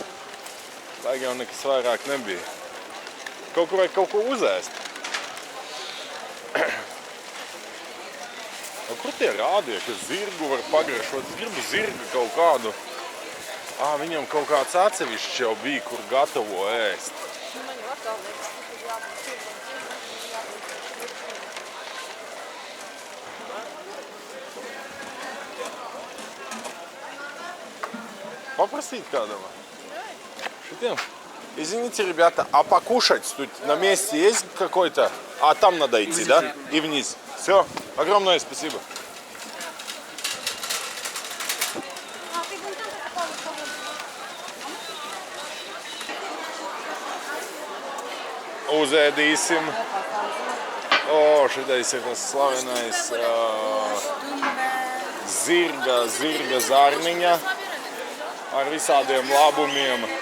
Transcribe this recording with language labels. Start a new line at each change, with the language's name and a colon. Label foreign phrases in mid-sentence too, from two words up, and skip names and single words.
Latvian: Tā jau nekas vairāk nebija. Kaut kur vajag kaut ko uzēst. Kur tie rādīja, ka zirgu var pagaršot? Es gribu zirgu kaut kādu. Viņam kaut kāds atsevišķs jau bija, kur gatavo ēst.
Russian: Попросить кадова. Шутим. Извините, ребята, а покушать тут на месте есть какой-то? Там надо идти, да? И вниз. Все. Огромное спасибо.
Latvian: Uzēdīsim. Šitais ir tas slavenais zirga zarniņa ar visādiem labumiem.